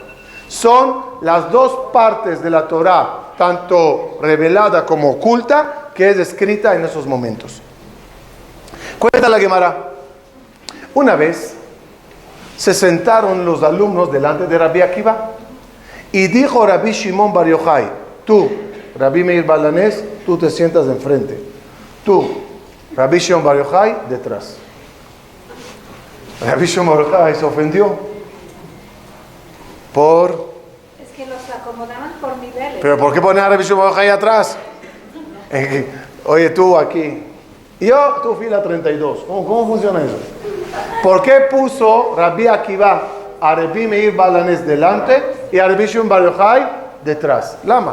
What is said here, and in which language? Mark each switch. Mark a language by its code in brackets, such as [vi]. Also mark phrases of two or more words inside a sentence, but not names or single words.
[es] Son las 2 partes de la Torah, tanto revelada como oculta, que es escrita en esos momentos. Cuenta la Gemara. Una vez se sentaron los alumnos delante de Rabbi Akiva y dijo Rabbi Shimon Bar Yochai: tú, Rabbi Meir Balanés, tú te sientas enfrente. Tú, Rabbi Shimon Bar Yochai, detrás. Rabbi Shimon Bar Yochai se ofendió por... Es que los acomodaban por niveles. ¿Pero por qué poner a Rabbi Shimon Bar Yochai atrás? Oye, tú aquí. Y yo, tú fila 32. ¿Cómo funciona eso? ¿Por qué puso Rabbi Akiva a Rabbi Meir Balanés delante y a Rabbi Shimon Bar Yochai detrás? Lama.